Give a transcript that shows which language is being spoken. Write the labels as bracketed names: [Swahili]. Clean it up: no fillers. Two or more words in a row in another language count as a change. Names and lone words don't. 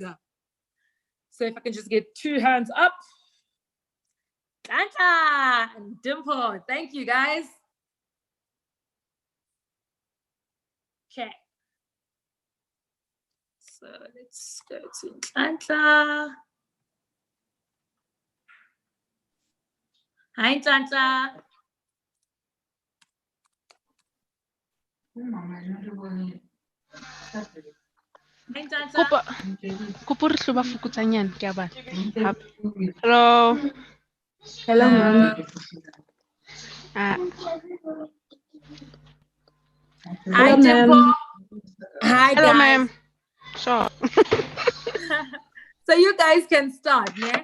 [English] So if I can just get two hands up. Santa and Dimple, thank you, guys. Okay. So let's go to Santa. Hi, Santa. [Southern Sotho] Kopo re hloba fokotsanyana ke a ba. [English] Hello. Hello, ma'am. Hi, Dimple. Hi, Hello, guys. ma'am. Sure. So you guys can start, yeah?